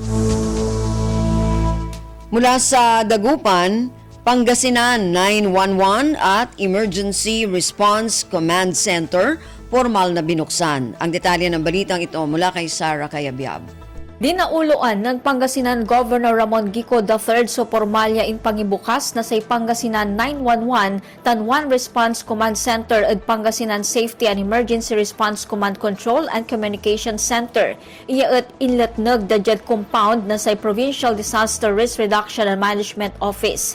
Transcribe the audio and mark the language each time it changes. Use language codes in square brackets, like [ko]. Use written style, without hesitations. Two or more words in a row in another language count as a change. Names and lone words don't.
[tl] Mula sa Dagupan, Pangasinan 911 at Emergency Response Command Center, formal na binuksan. Ang detalye ng balitang ito mula kay Sarah Cayabyab. [pag] Dinauluan ng Pangasinan Governor Ramon Gico III so formalya in pangibukas na sa Pangasinan 911 Tanwan Response Command Center at Pangasinan Safety and Emergency Response Command Control and Communication Center. Iya at inletnag dadyad compound na sa Provincial Disaster Risk Reduction and Management Office.